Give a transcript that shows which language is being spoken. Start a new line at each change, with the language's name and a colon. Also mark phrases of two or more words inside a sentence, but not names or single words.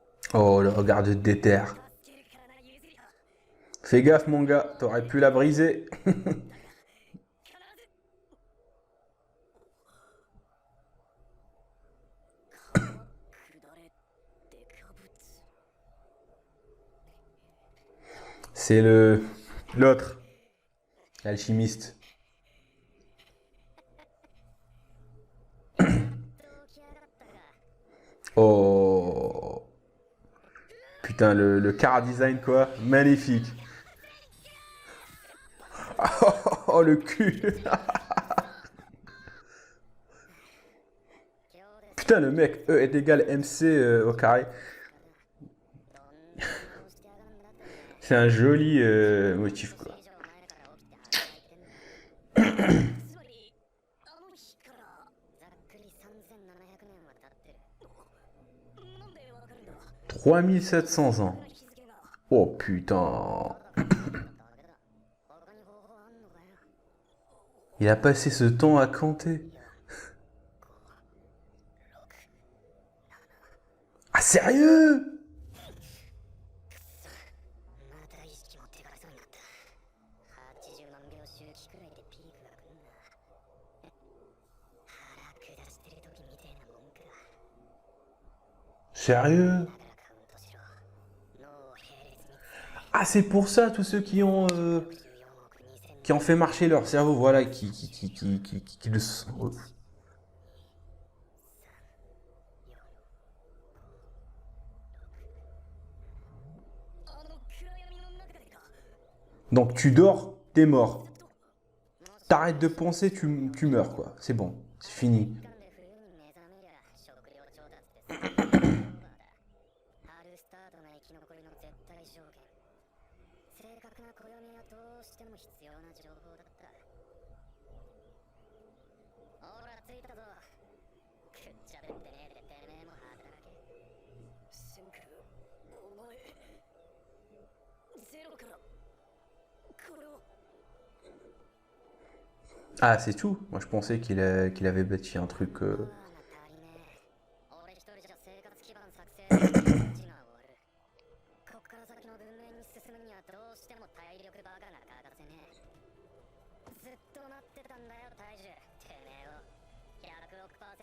French: Oh, le regard de déter.
Japanese: 助けるからなゆずりは
French: Fais gaffe, mon gars, t'aurais pu la briser.
Japanese: 必ず川下れデカブツ
French: C'est l'autre, l'alchimiste.
Japanese: 起き上がったが
French: Oh, putain, le
English: car design
French: quoi, magnifique. Oh, le cul.
Japanese: 今日で
French: Putain, le mec, E est égal MC au carré.
Japanese: どんな顔してやがるんだってね
French: C'est un joli motif
Japanese: そ
French: quoi.
Japanese: れ以上前から起きて働いてんだつまりあの日からざっくり3700年は経ってるなんでわかるんだ
French: 3700 ans.
Japanese: 日付が
French: Oh putain.
Japanese: 他に方法あんのかよ
French: Il a passé ce temps à compter. Ah sérieux?
Japanese: また意識持ってかれそうになった80万秒周期くらいでピークが来るんだ腹下してる時みてえなもんか
French: Sérieux?
Japanese: だからカウントしろ脳を並列に
French: Ah c'est pour ça tous ceux qui ont
Japanese: 14億2000
French: qui ont fait marcher leur cerveau, voilà, qui le Donc tu dors, t'es mort. T'arrêtes de penser, tu meurs quoi. C'est bon, c'est fini.
Japanese: 間で冬に目覚めりゃ食料調達ってさオーバーだ春スタートが生き残りの絶対条件正確な暦はどうしても必要な情報だったほら着いたぞくっちゃべってねえでてめえも働けシンクルお前ゼロからこれを
French: Ah c'est tout. Moi je pensais qu'il avait bâti un truc.
Japanese: 足りねえ俺一人じゃ生活基盤作成の時が終わるこっから先の文明に進むにはどうしても体力バカが欠かせねえずっと待ってたんだよ大樹てめえを100億%